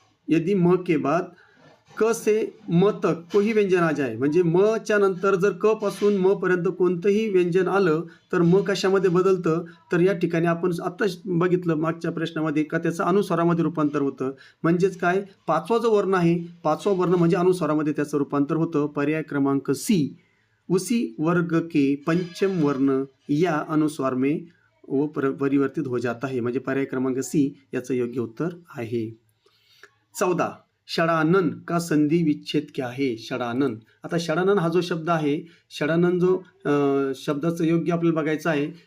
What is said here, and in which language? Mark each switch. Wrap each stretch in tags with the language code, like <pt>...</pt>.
<hi>यदि म के बाद क से म तक कोही व्यंजन आ जाए,</hi> <mr>म्हणजे म च्या नंतर जर क पासून म पर्यंत कोणतंही व्यंजन आलं तर म कशामध्ये बदलतं, तर या ठिकाणी आपण आता बघितलं मागच्या प्रश्नामध्ये का त्याचं अनुस्वारामध्ये रूपांतर होतं. म्हणजेच काय, पाचवा जो वर्ण आहे, पाचवा वर्ण म्हणजे अनुस्वारामध्ये त्याचं रूपांतर होतं. पर्याय क्रमांक सी.</mr> <hi>उसी वर्ग के पंचम वर्ण या अनुस्वार में वो परिवर्तित हो जाता है.</hi> <mr>म्हणजे पर्याय क्रमांक सी याचं योग्य उत्तर आहे. 14.</mr> <hi>षडानन का संधी विच्छेद क्या है? षडानन.</hi> <mr>आता षडानन हा जो शब्द आहे, षडानन जो शब्दाचं योग्य आपल्याला बघायचं आहे.</mr>